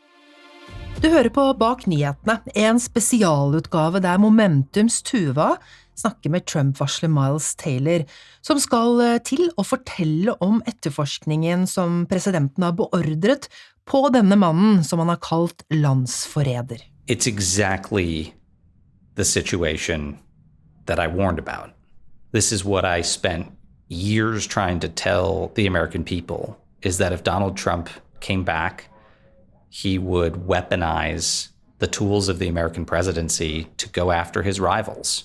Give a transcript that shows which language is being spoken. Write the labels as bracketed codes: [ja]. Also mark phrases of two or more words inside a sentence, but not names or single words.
[no] Du hører på Bak nyhetene, en spesialutgave der Momentums Tuva snakker med Trump-varsler Miles Taylor, som skal til å fortelle om etterforskningen som presidenten har beordret på denne mannen som han har kalt landsforræder. [en] It's exactly the situation that I warned about. This is what I spent years trying to tell the American people, is that if Donald Trump came back, he would weaponize the tools of the American presidency to go after his rivals.